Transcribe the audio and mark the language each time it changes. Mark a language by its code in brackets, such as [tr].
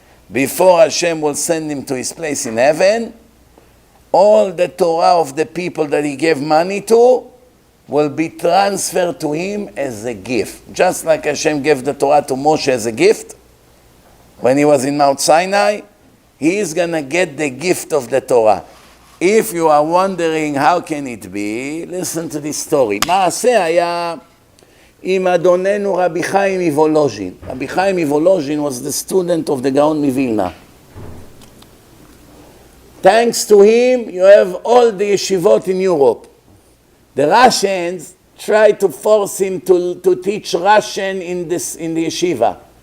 [en] Before Hashem will send him to his place in heaven, all the Torah of the people that he gave money to will be transferred to him as a gift. Just like Hashem gave the Torah to Moshe as a gift, when he was in Mount Sinai, he is going to get the gift of the Torah. If you are wondering how can it be, listen to this story. [he] מעשה היה עם אדוננו רבי חיים מוולוז'ין. [en] רבי חיים מוולוז'ין was the student of the Gaon מווילנה. Thanks to him, you have all the yeshivot in Europe. The Russians tried to force him to teach Russian in the yeshiva.